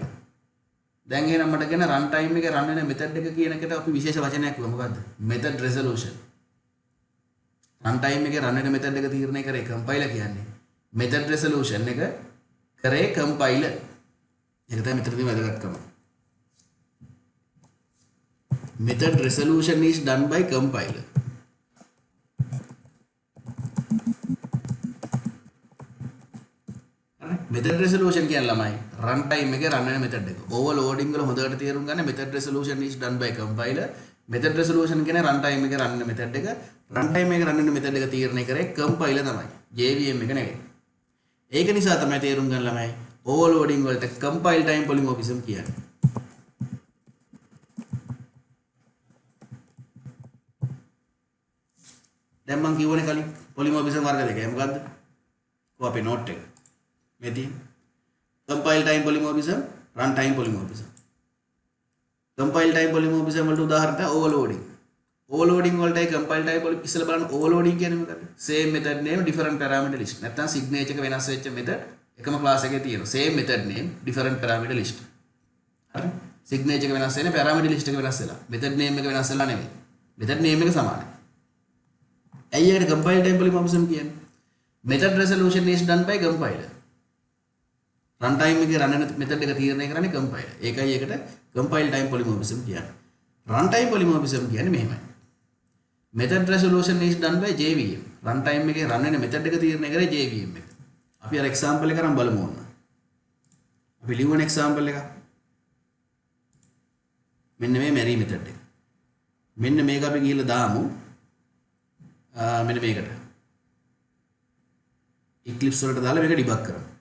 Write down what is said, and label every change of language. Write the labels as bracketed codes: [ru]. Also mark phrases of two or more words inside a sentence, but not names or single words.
[si] දැන් එහෙනම් මට කියන [en] run time [si] එකේ රන් වෙන මෙතඩ් එක කියන එකට අපි විශේෂ වචනයක් කිව්වා. [en] මොකද්ද? method resolution. run time [si] එකේ රන් වෙන මෙතඩ් එක තීරණය කරේ කම්පයිලර් කියන්නේ. [en] method resolution [si] එක කරේ කම්පයිලර්. ඒක තමයි මෙතනදී වැදගත්කම. [en] Method resolution is done by compiler. Method resolution [si] කියන්නේ ළමයි [en] run time [si] එකේ run වෙන method එක. [en] overloading [si] වල හොඳට තේරුම් ගන්න [en] method resolution is done by compiler. Method resolution [si] කියන්නේ [en] run time [si] එකේ run වෙන method එක. [en] run time [si] එකේ run වෙන method එක තීරණය කරේ compiler තමයි. JVM එක නෙවෙයි. ඒක නිසා තමයි තේරුම් ගන්න ළමයි overloading වලට [en] compile time polymorphism [si] කියන්නේ. දැන් මම කියවනේ කලින් polymorphism වර්ග දෙකයි. මොකද්ද? කොහොම අපේ note එක. මේ තියෙන [en] compile time polymorphism, run time polymorphism. compile time polymorphism [si] වලට උදාහරණ තමයි overloading. overloading වලටයි [en] compile time polymorphism [si] ඉස්සෙල්ලා බලන්න overloading කියන්නේ මොකද්ද? [en] same method name different parameter list. [si] නැත්නම් signature එක වෙනස් වෙච්ච method එකම class එකේ තියෙනවා. [en] same method name different parameter list. [si] හරි? signature එක වෙනස් වෙන්නේ [en] parameter list [si] එක වෙනස් වෙලා. [en] method name [si] එක වෙනස් වෙලා නෙමෙයි. [en] method name [si] එක සමානයි. ඇයි ඒකට [en] compile time polymorphism [si] කියන්නේ? [en] method resolution is done by compiler. run time [si] එකේ run වෙන method එක තීරණය කරන්නේ compiler. ඒකයි ඒකට [en] compile time polymorphism [si] කියන්නේ. [en] run time polymorphism [si] කියන්නේ මෙහෙමයි. [en] method resolution is done by JVM. run time [si] එකේ run වෙන method එක තීරණය කරේ JVM එක. අපි අර example එක අරන් බලමු ඕන. අපි ලියුවන example එක. මෙන්න මේ [en] marry method [si] එක. මෙන්න මේක අපි ගිහලා දාමු. මෙන්න මේකට Eclipse වලට දාලා මේක ඩිබග් කරමු.